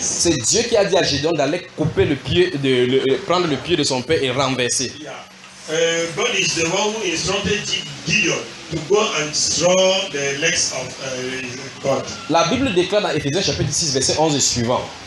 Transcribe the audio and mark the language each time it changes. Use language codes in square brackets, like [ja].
[fr] C'est Dieu qui a dit à Gédéon d'aller couper le pied, prendre le pied de son père et renverser. Yeah. [en] God is the one who instructed Gideon to go and draw the legs of God. [fr] La Bible déclare dans Éphésiens chapitre 6, verset 11 et suivant.